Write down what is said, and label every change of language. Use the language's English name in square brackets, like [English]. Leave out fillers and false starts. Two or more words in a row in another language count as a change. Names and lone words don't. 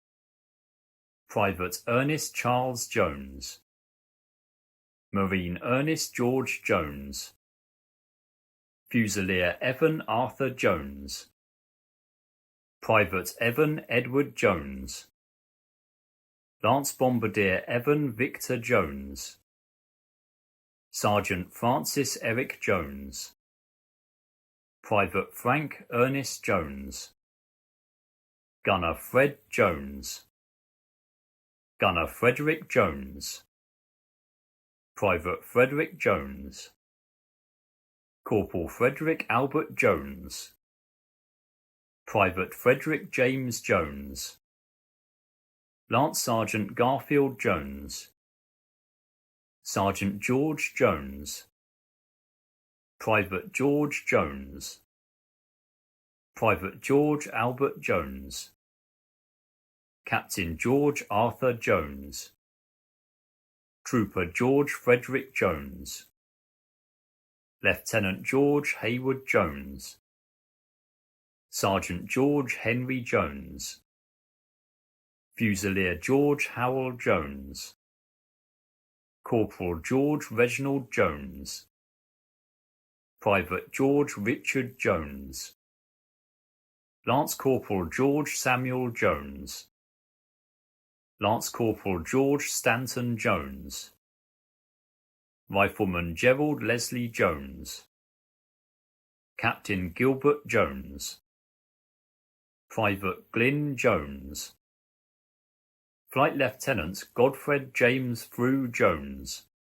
[English] Private Ernest Charles Jones. Marine Ernest George Jones. Fusilier Evan Arthur Jones. Private Evan Edward Jones. Lance Bombardier Evan Victor Jones. Sergeant Francis Eric Jones. Private Frank Ernest Jones. Gunner Fred Jones. Gunner Frederick Jones. Private Frederick Jones. Corporal Frederick Albert Jones. Private Frederick James Jones. Lance Sergeant Garfield Jones. Sergeant George Jones. Private George Jones. Private George Albert Jones. Captain George Arthur Jones. Trooper George Frederick Jones. Lieutenant George Hayward Jones. Sergeant George Henry Jones. Fusilier George Howell Jones. Corporal George Reginald Jones. Private George Richard Jones. Lance Corporal George Samuel Jones. Lance Corporal George Stanton Jones. Rifleman Gerald Leslie Jones. Captain Gilbert Jones. Private Glyn Jones. Flight Lieutenant Godfred James Frew Jones.